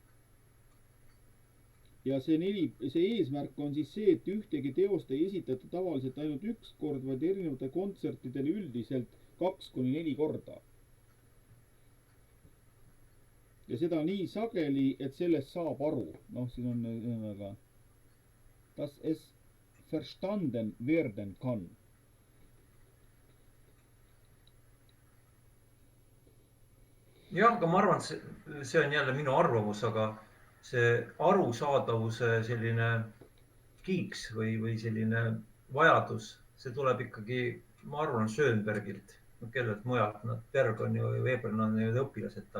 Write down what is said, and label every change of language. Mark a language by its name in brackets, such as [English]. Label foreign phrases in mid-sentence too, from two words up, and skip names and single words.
[Estonian] Ja see eesmärk on siis see, et ühtegi teost ei esitata tavaliselt ainult üks kord, vaid erinevate kontsertidel üldiselt 2-4 korda. Ja seda nii sageli, et sellest saab aru. Noh, siin on ühesõnaga, [German] das es verstanden werden kann. [Estonian] Jah, aga ma arvan, et see on jälle minu arvamus, aga see arusaadavuse selline kiiks või selline vajadus, see tuleb ikkagi, ma arvan, Schönbergilt, kellelt mujalt, Berg on ju, Webern on ju õpilased tal.